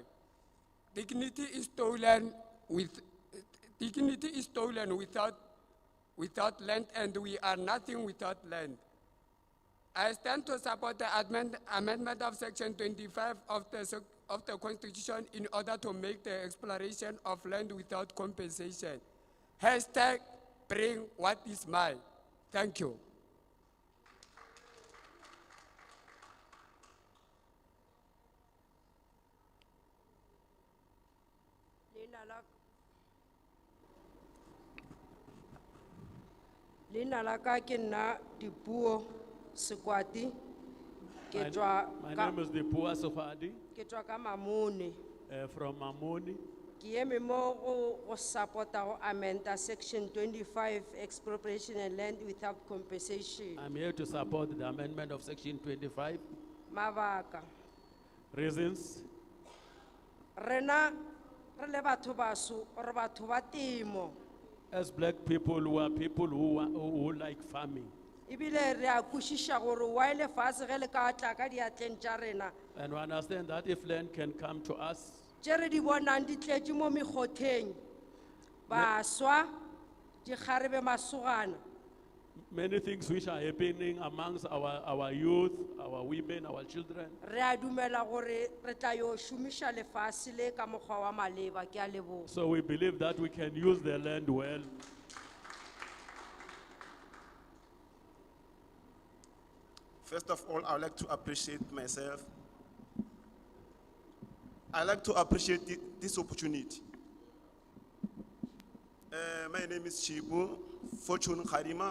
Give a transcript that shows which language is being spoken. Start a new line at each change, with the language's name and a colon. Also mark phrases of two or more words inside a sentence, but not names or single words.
English: Dignity is stolen without land, and we are nothing without land. I stand to support the amendment of section 25 of the Constitution in order to make the exploration of land without compensation. Hashtag bring what is mine. Thank you.
Northern Sotho: Leina la ka ke nna Dipuo Sekwati. Ke
English: My
Northern Sotho: tswa ka-
English: name is Dipuo Sekwati
Northern Sotho: ke tswa ka Mamone.
English: from Mamoni.
Northern Sotho: Ke eme mo go support-a go amenda
English: section 25 expropriation and land without compensation. I'm here to support the amendment of section 25.
Northern Sotho: Mabaka.
English: Reasons?
Northern Sotho: Rena re le batho baso re batho ba temo.
English: As black people, we are people who like farming.
Northern Sotho: Ibile re a kwešiša gore why lefatshe ge le ka tla ka diatleng tša rena
English: And we understand that if land can come to us,
Northern Sotho: tše re di bonang di tletše mo mekgotheng baswa dikgarebe masogana
English: many things which are happening amongst our youth, our women, our children.
Northern Sotho: re a dumela gore re tla yo šomiša lefase le ka mokgwa wa maleba ke a leboga.
English: So we believe that we can use the land well. First of all, I would like to appreciate myself. I like to appreciate this opportunity. My name is Chibu Fortune Kharima.